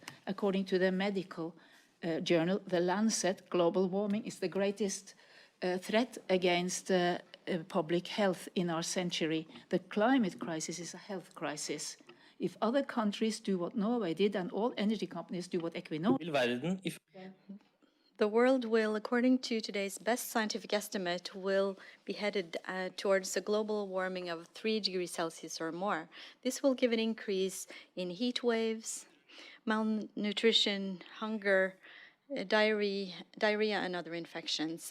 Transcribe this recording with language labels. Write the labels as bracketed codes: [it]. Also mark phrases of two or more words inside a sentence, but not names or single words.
[en] According to the medical journal, The Lancet, global warming is the greatest threat against public health in our century. The climate crisis is a health crisis. If other countries do what Norway did and all energy companies do what Equinor, [no] vil verden i [en] The world will, according to today's best scientific estimate, will be headed towards a global warming of 3 degrees Celsius or more. This will give an increase in heat waves, malnutrition, hunger, diarrhea and other infections.